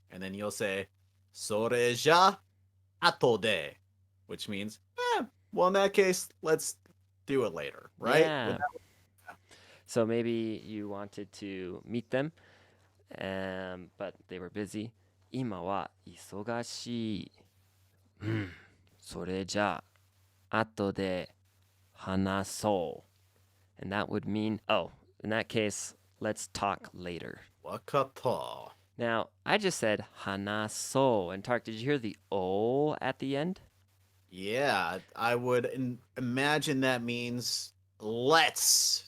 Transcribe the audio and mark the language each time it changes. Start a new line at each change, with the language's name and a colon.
English: And then you'll say,
Japanese: Soreja atode.
English: Which means, well, in that case, let's do it later, right? Yeah. So maybe you wanted to meet them, but they were busy.
Japanese: 今は忙しい。それじゃあ、後で話そう。
English: And that would mean, oh, in that case, let's talk later.
Japanese: Wakato.
English: Now, I just said hanaso. And Tark, did you hear the O at the end? Yeah, I would imagine that means let's